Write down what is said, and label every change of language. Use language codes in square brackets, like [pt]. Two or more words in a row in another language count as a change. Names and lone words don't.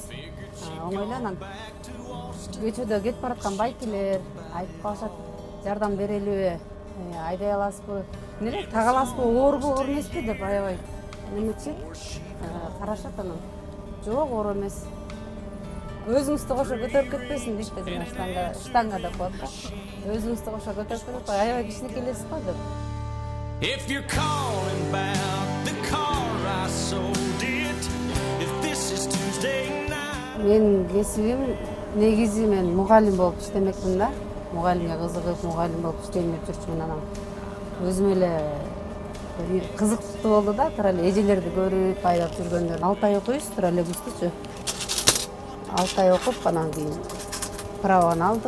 [ky] Оңой эле анан көчөдө кетип бараткан байкелер айтып калышат, жардам берелиби, айдай аласызбы, эмне тага аласызбы, оорбу, оор эмеспи деп аябай неметишет, карашат анан. Жок, оор эмес. Өзүңүздү кошо көтөрүп кетпесин дейт да, жана штанга деп коет да. Өзүңүздү кошо көтөрүп кетип, аябай кичинекейлесиз го деп. [en] If you're calling about the car I sold it, if this is Tuesday night. [ky] Менин кесибим негизи мен мугалим болуп иштемекмин да. Мугалимге кызыгып, мугалим болуп иштейм деп жүрчүмүн, анан өзүм эле кызыктуу болду да, тура эле эжелерди көрүп, айдап жүргөндөрдү. 6 ай окуйбуз, троллейбустучу. 6 ай окуп, анан кийин праваны алдык.